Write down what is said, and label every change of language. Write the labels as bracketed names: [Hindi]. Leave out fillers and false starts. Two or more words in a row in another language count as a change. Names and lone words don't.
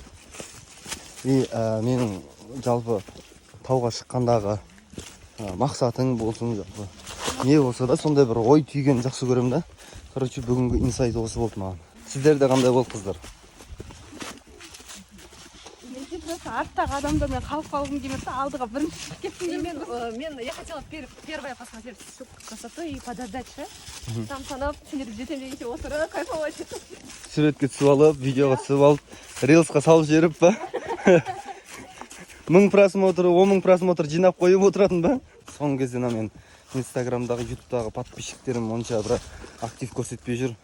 [Kazakh] Менің жалпы тауға шыққандағы мақсатың болсын, не болса да сондай бір ой түйген жақсы көрем да. Короче, бүгінгі инсайт осы болды маған. Сіздерде қандай болды, қыздар? Арттағы адамдармен қалып қалғым келмеді, алдыға бірінші шығып кеттім. [Russian] Я хотела первая посмотреть всю красоту и подождать, [Kazakh] там санап, сендерді жетем дегенше отырып, [Russian] кайфовать. [Kazakh] Суретке түсіп алып, видеоға түсіп алып, рилсқа салып жіберіп па? 1000 просмотр, 10 000 просмотр жинап қойып отыратын ба? Соңғы кезде мен Инстаграмдағы, ютубтағы подписчиктерім онша бір актив көрсетпей жүр.